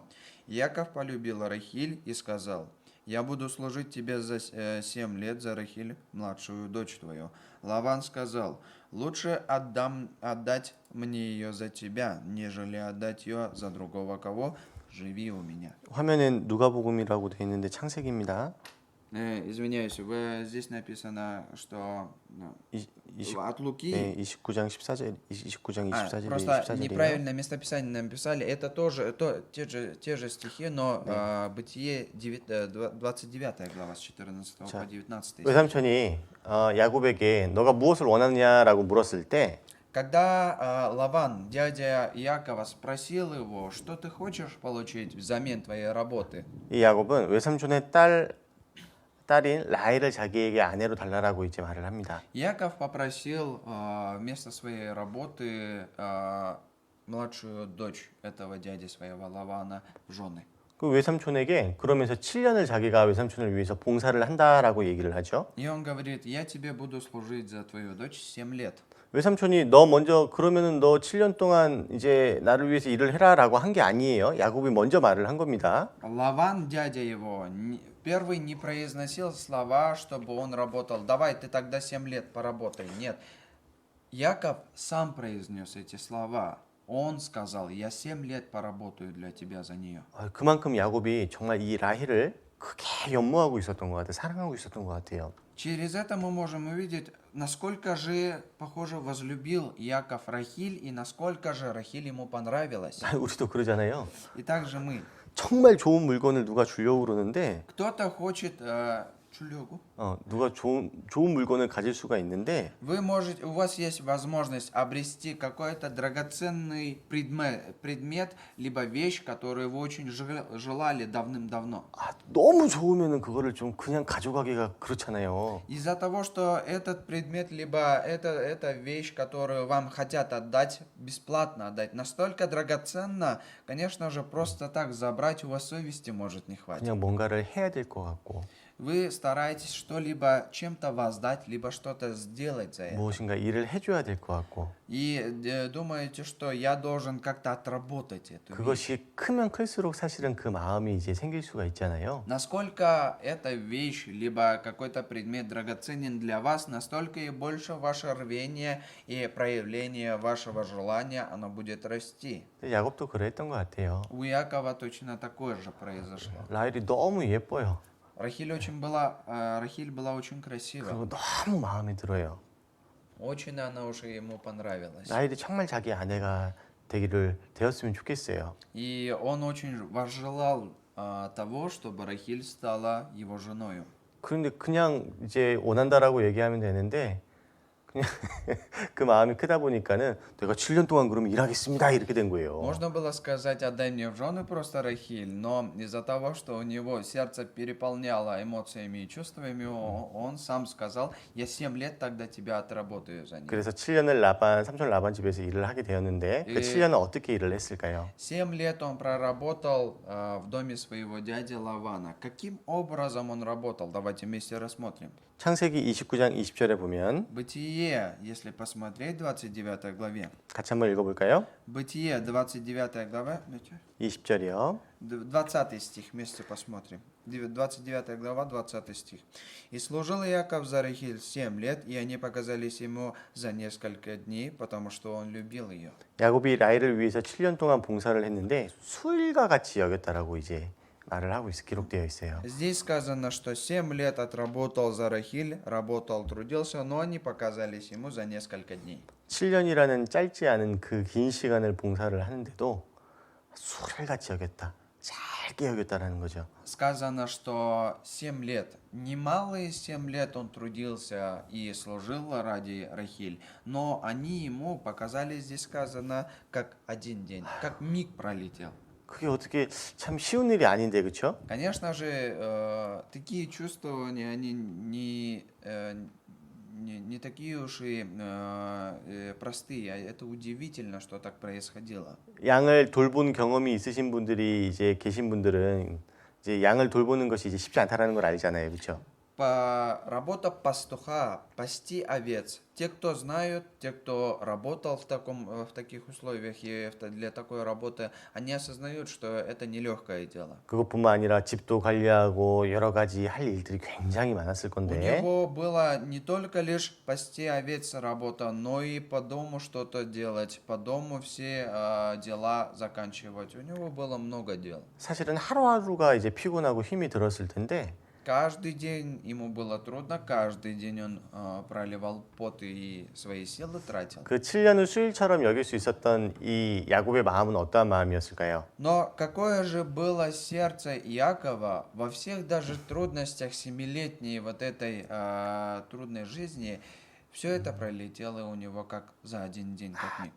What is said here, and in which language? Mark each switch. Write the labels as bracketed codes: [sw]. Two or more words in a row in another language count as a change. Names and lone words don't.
[ru] Яков полюбил Рахиль и сказал: «Я буду служить тебе за 7 лет за Рахиль, младшую дочь твою». Лаван сказал: «Лучше отдать мне ее за тебя, нежели отдать ее за другого кого. Живи у меня». [ko] 화면엔 누가복음이라고 되어 있는데 창세기입니다. [ru] Извиняюсь, здесь написано, что от Луки. [ko] 네, 29장 14절, 29장 24절이 [ru] Просто [ko] 14절이에요. [ru] неправильное местописание написали. Это тоже те же стихи, но Бытие 29 глава с 14 по 19 стих. [ko] 외삼촌이 야곱에게 너가 무엇을 원하느냐라고 물었을 때 [ru] Когда Лаван, дядя Иакова, спросил его: «Что ты хочешь получить взамен твоей работы?» [ko] 이 야곱은 외삼촌의 딸인 라헬을 자기에게 아내로 달라라고 이제 말을 합니다. [ru] Иаков попросил вместо своей работы младшую дочь этого дяди своего Лавана в жены. [ko] 그 외삼촌에게 그러면서 7년을 자기가 외삼촌을 위해서 봉사를 한다라고 얘기를 하죠. [ru] И он говорит: «Я тебе буду служить за твою дочь 7 лет». [ko] 외삼촌이 너 먼저 그러면은 너 7년 동안 이제 나를 위해서 일을 해라라고 한 게 아니에요. 야곱이 먼저 말을 한 겁니다. [ru] Лаван, дядя его, первый не произносил слова, чтобы он работал. «Давай, ты тогда 7 лет поработай». Нет. Яков сам произнес эти слова. Он сказал: «Я 7 лет поработаю для тебя за нее». [ko] 그만큼 야곱이 정말 이 라헬을 크게 연모하고 있었던 것 같아요. 사랑하고 있었던 것 같아요. [ru] Через это мы можем увидеть, насколько же, похоже, возлюбил Яков Рахиль и насколько же Рахиль ему понравилась. [ko] 우리도 그러잖아요. [ru] И также мы. [ko] 정말 좋은 물건을 누가 주려고 그러는데 [ru] Кто-то хочет чулёгу. [ko] 누가 좋은 물건을 가질 수가 있는데 [ru] У вас есть возможность обрести какой-то драгоценный предмет, либо вещь, которую вы очень желали давным-давно. [ko] 너무 좋으면은 그거를 좀 그냥 가져가기가 그렇잖아요. [ru] Из-за того, что этот предмет, либо эта вещь, которую вам хотят отдать, бесплатно отдать, настолько драгоценна, конечно же, просто так забрать у вас совести может не хватить. [ko] 그냥 뭔가를 해야 될 것 같고 [ru] Вы стараетесь что-либо чем-то воздать, либо что-то сделать за это. [ko] 무엇인가 일을 해줘야 될 것 같고 [ru] И думаете, что я должен как-то отработать эту вещь. [ko] 그것이 크면 클수록 사실은 그 마음이 이제 생길 수가 있잖아요. [ru] Насколько эта вещь, либо какой-то предмет драгоценен для вас, настолько и больше ваше рвение и проявление вашего желания, оно будет расти. [ko] 야곱도 그랬던 것 같아요. [ru] У Якова точно такое же произошло. [ko] 라헬이 너무 예뻐요. [ru] Рахиль была очень красива. [ko] 그리고 너무 마음에 들어요. [ru] Очень она уже ему понравилась. [ko] 라헬이 정말 자기 아내가 되었으면 좋겠어요. [ru] И он очень возжелал того, чтобы Рахиль стала его женою. [ko] 그런데 그냥 이제 원한다라고 얘기하면 되는데 그냥 그 마음이 크다 보니까는 내가 7년 동안 그러면 일하겠습니다 이렇게 된 거예요. [ru] Можно было сказать: «Отдай мне в жены просто Рахиль», но из-за того, что у него сердце переполняло эмоциями и чувствами, он сам сказал: «Я 7 лет тогда тебя отработаю за ним». [ko] 그래서 7년을 삼촌 라반 집에서 일을 하게 되었는데 그 7년은 어떻게 일을 했을까요? [ru] 7 лет он проработал в доме своего дяди Лавана. Каким образом он работал? Давайте вместе рассмотрим. [ko] 창세기 29장 20절에 보면 [ru] Бытие, если посмотреть, 29 главе. [ko] 같이 한번 읽어볼까요? [ru] Бытие, 29 глава, [ko] 20절이요. [ru] 20 стих, вместе посмотрим. 29 глава, 20 стих. «И служил Иаков за Рахиль 7 лет, и они показались ему за несколько дней, потому что он любил ее». [ko] 야곱이 라헬을 위해서 7년 동안 봉사를 했는데 수일과 같이 여겼다라고 이제 말을 하고 기록되어 있어요. [ru] Здесь сказано, что 7 лет отработал за Рахиль, работал, трудился, но они показались ему за несколько дней. [ko] 7년이라는 짧지 않은 그 긴 시간을 봉사를 하는데도 수일같이 여겼다. 잘 짧게 여겼다라는 거죠. [ru] Сказано, что 7 лет, немалые 7 лет он трудился и служил ради Рахиль, но они ему показали, здесь сказано, как один день, как миг пролетел. [ko] 그게 어떻게 참 쉬운 일이 아닌데 그렇죠? [ru] Конечно же, такие чувствования, они не такие уж и простые, а это удивительно, что так происходило. [ko] 양을 돌본 경험이 있으신 분들이 이제 계신 분들은 이제 양을 돌보는 것이 이제 쉽지 않다라는 걸 알잖아요. 그렇죠? [ru] Работа пастуха, пасти овец. Те, кто знают, те, кто работал в таких условиях и для такой работы, они осознают, что это нелегкое дело. [ko] 그것뿐만 아니라 집도 관리하고 여러 가지 할 일들이 굉장히 많았을 [ru] У [ko] 건데 [ru] него было не только лишь пасти овец работа, но и по дому что-то делать, по дому все дела заканчивать. У него было много дел. [ko] 사실은 하루하루가 이제 피곤하고 힘이 들었을 텐데 [ru] Каждый день ему было трудно, каждый день он проливал пот и свои силы тратил. [ko] 그 7년을 수일처럼 여길 수 있었던 이 야곱의 마음은 어떠한 마음이었을까요? [ru] Но какое же было сердце Иакова во всех даже трудностях семилетней вот этой трудной жизни, все это пролетело у него как за один день, как миг.